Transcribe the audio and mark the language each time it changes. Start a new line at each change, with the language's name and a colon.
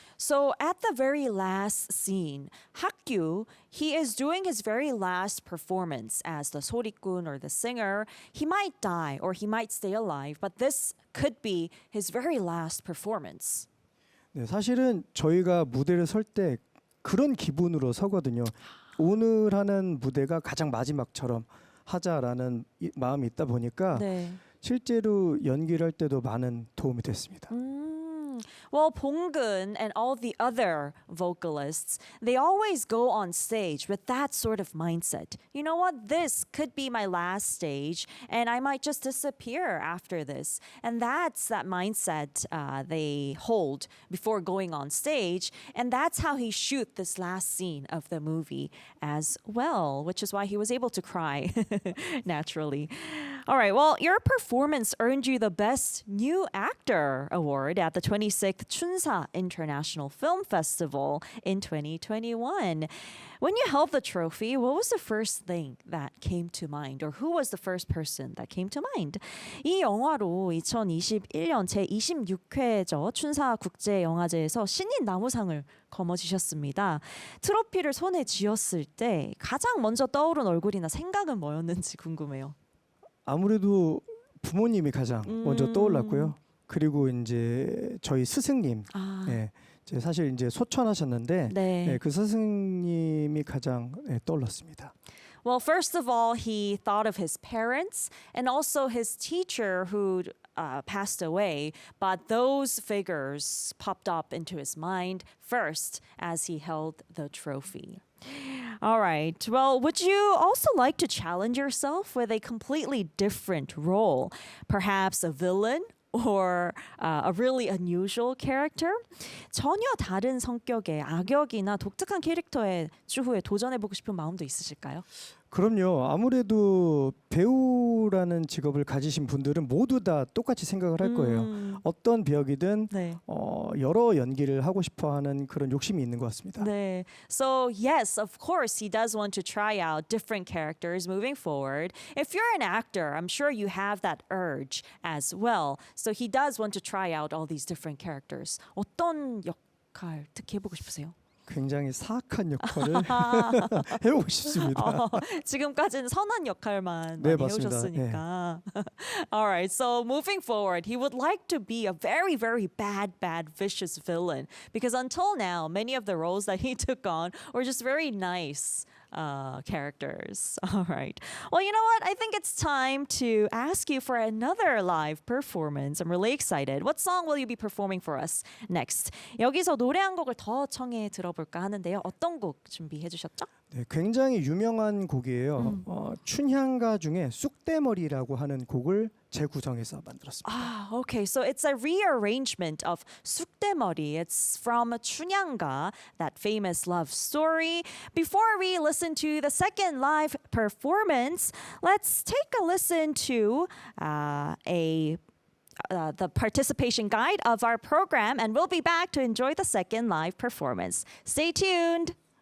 English: So at the very last scene, Hakyu, he is doing his very last performance as the 소리꾼 or the singer. He might die or he might stay alive, but this could be his very last performance.
Korean: 네, 사실은 저희가 무대를 설 때 그런 기분으로 서거든요. 오늘 하는 무대가 가장 마지막처럼 하자라는 마음이 있다 보니까 네. 실제로 연기를 할 때도 많은 도움이 됐습니다.
English: Well, Bonggun and all the other vocalists, they always go on stage with that sort of mindset. You know what? This could be my last stage, and I might just disappear after this. And that's that mindset they hold before going on stage. And that's how he shoot this last scene of the movie as well, which is why he was able to cry naturally. All right, well, your performance earned you the Best New Actor award at the 26th Chunsa International Film Festival in 2021. When you held the trophy, what was the first thing that came to mind, or who was the first person that came to mind?
Korean: 이 영화로 2021년 제26회죠. 춘사 국제영화제에서 신인 나무상을 거머쥐셨습니다. 트로피를 손에 쥐었을 때 가장 먼저 떠오른 얼굴이나 생각은 뭐였는지 궁금해요. 아무래도 부모님이 가장 먼저 떠올랐고요. 그리고 이제 저희 스승님, 이제 사실 이제 소천하셨는데 네. 그 스승님이 가장 떠올랐습니다.
English: Well, first of all, he thought of his parents and also his teacher who passed away, but those figures popped up into his mind first as he held the trophy. All right. Well, would you also like to challenge yourself with a completely different role? Perhaps a villain or a really unusual character?
Korean: 전혀 다른 성격의 악역이나 독특한 캐릭터에 추후에 도전해보고 싶은 마음도 있으실까요? 그럼요. 아무래도 배우라는 직업을 가지신 분들은 모두 다 똑같이 생각을 할 거예요. 어떤 배역이든 네. 여러 연기를 하고 싶어하는 그런 욕심이 있는 것 같습니다. 네.
English: So yes, of course, he does want to try out different characters moving forward. If you're an actor, I'm sure you have that urge as well. So he does want to try out all these different characters.
Korean: 어떤 역할 특히 해보고 싶으세요? 굉장히 사악한 역할을 해보고 싶습니다. 지금까지는 선한 역할만 네, 많이 맞습니다. 해오셨으니까.
English: All right, so moving forward, he would like to be a very, very bad, vicious villain. Because until now, many of the roles that he took on were just very nice characters. All right. Well, you know what? I think it's time to ask you for another live performance. I'm really excited. What song will you be performing for us next?
Korean: 여기서 노래 한 곡을 더 청해 들어볼까 하는데요. 어떤 곡 준비해 주셨죠? 네, 굉장히 유명한 곡이에요. 춘향가 중에 쑥대머리라고 하는 곡을 재구성해서 만들었습니다.
English: Ah, okay. So it's a rearrangement of 쑥대머리. It's from 춘향가, that famous love story. Before we listen to the second live performance, let's take a listen to the participation guide of our program, and we'll be back to enjoy the second live performance. Stay tuned.